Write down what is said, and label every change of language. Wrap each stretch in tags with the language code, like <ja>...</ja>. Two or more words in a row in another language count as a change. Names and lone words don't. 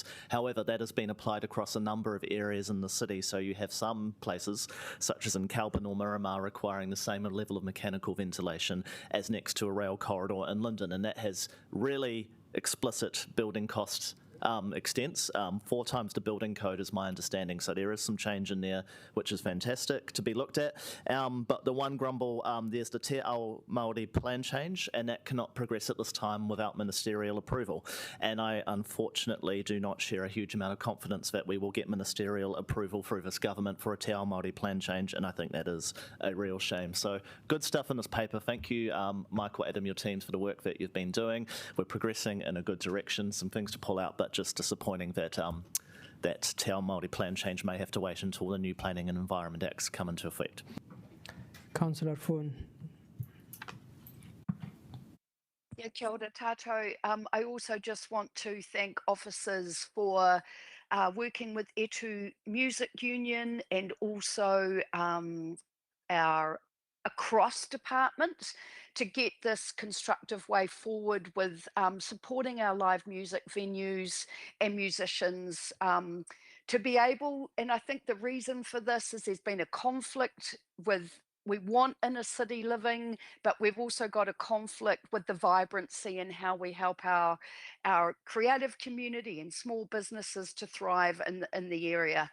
<en>However, that has been applied across a number of areas in the city, so you have some places, such as in Calburn or Miramar, requiring the same level of mechanical ventilation as next to a rail corridor in London, and that has really explicit building costs extents. 4 times the building code is my understanding, so there is some change in there which is fantastic to be looked at. But the one grumble, there's the</en> <mi>te ao Māori</mi> <en>plan change, and that cannot progress at this time without ministerial approval, and I unfortunately do not share a huge amount of confidence that we will get ministerial approval through this government for a</en> <mi>te ao Māori</mi> <en>plan change, and I think that is a real shame. So good stuff in this paper. Thank you, Michael, Adam, your teams for the work that you've been doing. We're progressing in a good direction, some things to pull out, but just disappointing that that</en> <mi>te ao Māori</mi> <en>plan change may have to wait until the new Planning and Environment Acts come into effect. Councillor Foon. Yeah,</en> <mi>kia ora tātou.</mi> <en>I also just want to thank officers for working with Etu Music Union and also our across departments to get this constructive way forward with supporting our live music venues and musicians to be able, and I think the reason for this is there's been a conflict with, we want inner city living, but we've also got a conflict with the vibrancy and how we help our creative community and small businesses to thrive in the area.</en>